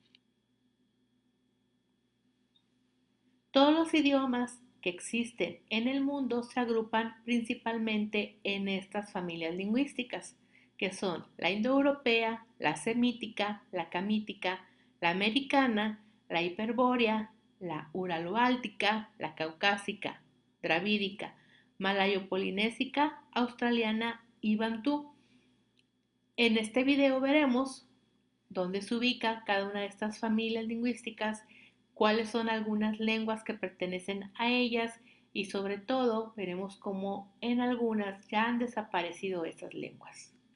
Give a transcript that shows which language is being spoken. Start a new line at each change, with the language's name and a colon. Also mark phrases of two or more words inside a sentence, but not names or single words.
Spanish: Todos los idiomas que existen en el mundo se agrupan principalmente en estas familias lingüísticas, que son la indoeuropea, la semítica, la camítica, la americana, la hiperbórea, la uralo-báltica, la caucásica, dravídica, malayo-polinésica, australiana y bantú. En este video veremos dónde se ubica cada una de estas familias lingüísticas, cuáles son algunas lenguas que pertenecen a ellas y sobre todo veremos cómo en algunas ya han desaparecido esas lenguas.